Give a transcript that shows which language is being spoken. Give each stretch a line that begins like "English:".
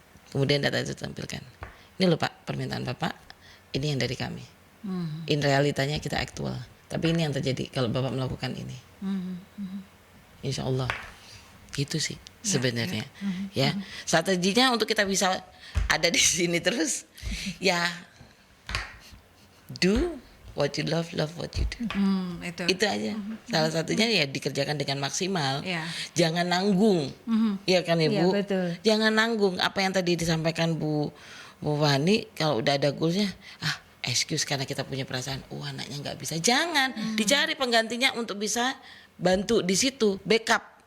Indonesian: Kemudian data itu tampilkan. Ini loh Pak, permintaan Bapak, ini yang dari kami. In realitanya kita aktual. Tapi ini yang terjadi kalau Bapak melakukan ini. Insya Allah. Gitu sih sebenarnya. Ya, strateginya untuk kita bisa ada di sini terus.
English: Ya, do what you love, love what you do.
Indonesian: Itu aja. Salah satunya ya dikerjakan dengan maksimal. Jangan nanggung. Iya kan Ibu? Ya, betul. Jangan nanggung. Apa yang tadi disampaikan Bu Wani, kalau udah ada goalsnya, excuse karena kita punya perasaan, anaknya nggak bisa. Jangan. Dicari penggantinya untuk bisa bantu di situ, backup.